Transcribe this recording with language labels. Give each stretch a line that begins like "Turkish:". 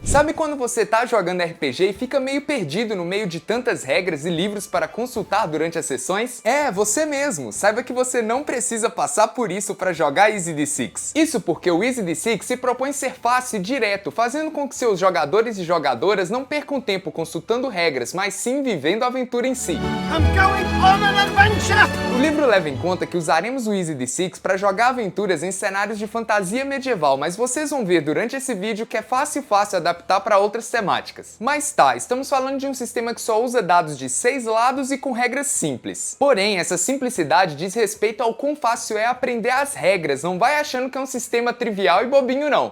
Portuguese: Sabe quando você tá jogando RPG e fica meio perdido no meio de tantas regras e livros para consultar durante as sessões? É, você mesmo. Saiba que você não precisa passar por isso para jogar Easy D6. Isso porque o Easy D6 se propõe ser fácil e direto, fazendo com que seus jogadores e jogadoras não percam tempo consultando regras, mas sim vivendo a aventura em si.
English: I'm going on an adventure!
Portuguese: O livro leva em conta que usaremos o Easy D6 para jogar aventuras em cenários de fantasia medieval, mas vocês vão ver durante esse vídeo que é fácil adaptar para outras temáticas. Mas tá, estamos falando de um sistema que só usa dados de 6 lados e com regras simples. Porém, essa simplicidade diz respeito ao quão fácil é aprender as regras, não vai achando que é um sistema trivial e bobinho não.